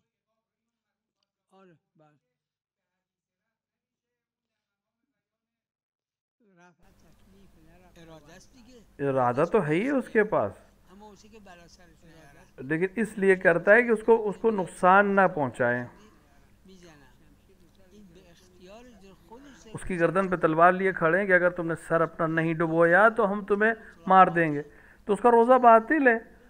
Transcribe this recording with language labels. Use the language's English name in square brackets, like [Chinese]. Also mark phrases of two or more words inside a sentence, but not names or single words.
[Persian] آره بله، رفع تکلیف نه رفع اراده است دیگه، [Urdu] ارادہ تو ہے ہی اس کے پاس، [Persian] اما اسی که بلا سرش میاره، [Urdu] لیکن اس لیے کرتا ہے کہ اس کو نقصان نہ پہنچائیں۔ اس کی گردن پہ تلوار لیے کھڑے ہیں کہ اگر تم نے سر اپنا نہیں ڈبویا تو ہم تمہیں مار دیں گے، تو اس کا روزہ باطل ہے۔